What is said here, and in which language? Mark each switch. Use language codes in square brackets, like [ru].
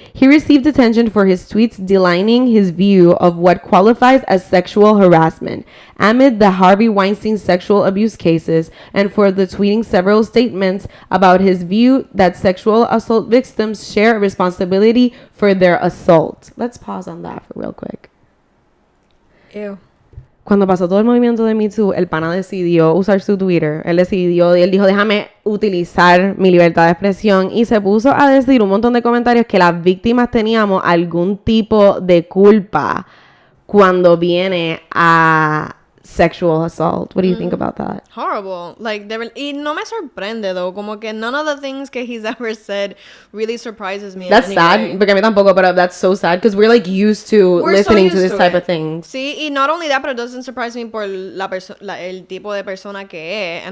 [en] He received attention for his tweets delineating his view of what qualifies as sexual harassment amid the Harvey Weinstein sexual abuse cases, and for the tweeting several statements about his view that sexual assault victims share responsibility for their assault. Let's pause on that for real quick. Ew. [es] Cuando pasó todo el movimiento de Me Too, el pana decidió usar su Twitter. Él dijo, déjame utilizar mi libertad de expresión. Y se puso a decir un montón de comentarios que las víctimas teníamos algún tipo de culpa cuando viene a [en] sexual assault. What do you think about that? [es] Horrible. Like, y no me sorprende, though. Como que [en] none of the things que he's ever said really surprises me. That's sad, [es] porque a mí tampoco, [en] but that's so sad because we're like used to listening to this type of things. Sí, y not only that, but it doesn't surprise me [es] por el tipo de persona que es.